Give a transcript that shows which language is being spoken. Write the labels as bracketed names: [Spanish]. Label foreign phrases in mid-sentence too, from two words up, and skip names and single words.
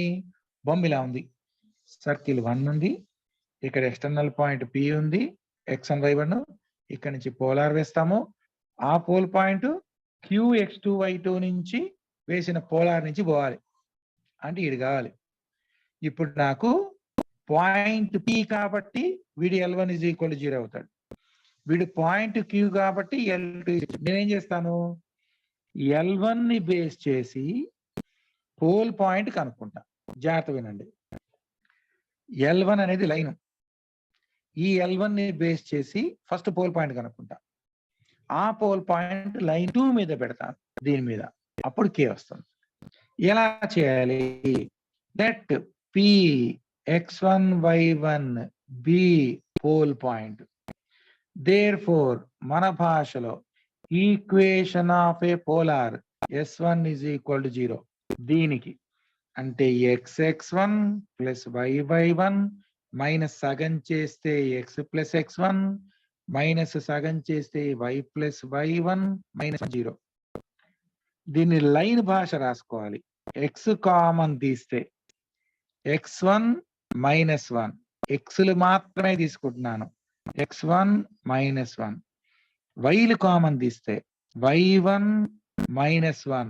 [Telugu] బొమ్మ ఇలా ఉంది, సర్కిల్ 1 ఉంది, ఇక్కడ [English] external point [Telugu] P ఉంది, x1 y1, ఇక్కడ నుంచి పోలార్ వేస్తాము. ఆ [English] pole point [Telugu] QX2 y2 నుంచి వేసిన పోలార్ నుంచి పోవాలి అంటే ఇది కావాలి. ఇప్పుడు నాకు పాయింట్ P కాబట్టి వీడి L1 [English] is equal to [Telugu] 0 అవుతాడు. వీడు పాయింట్ Q కాబట్టి L2. నేనేం చేస్తాను? L1 ని బేస్ చేసి [English] pole point [Telugu] కనుక్కుంటా. జాగ్రత్త వినండి. L1 అనేది లైన్. ఈ L1 ని బేస్ చేసి [English] first pole point [Telugu] కనుక్కుంటా. ఆ [English] pole point line [Telugu] 2 మీద పెడతాను, దీని మీద. అప్పుడు K వస్తుంది. ఎలా చేయాలి? [English] let P x1 y1 B pole point. [Telugu] దేర్ఫోర్ మన భాషలో [English] equation of a polar [Telugu] S1 [English] is equal to [Telugu] 0. దీనికి అంటే xx1 plus y1 మైనస్ సగం చేస్తే x plus x1 మైనస్ సగం చేస్తే y plus y1 మైనస్ 0. దీన్ని లైన్ భాష రాసుకోవాలి. x కామన్ తీస్తే x1 మైనస్ 1, xలు మాత్రమే తీసుకుంటున్నాను, x1 మైనస్ 1. వైలు కామన్ తీస్తే y1 మైనస్ 1.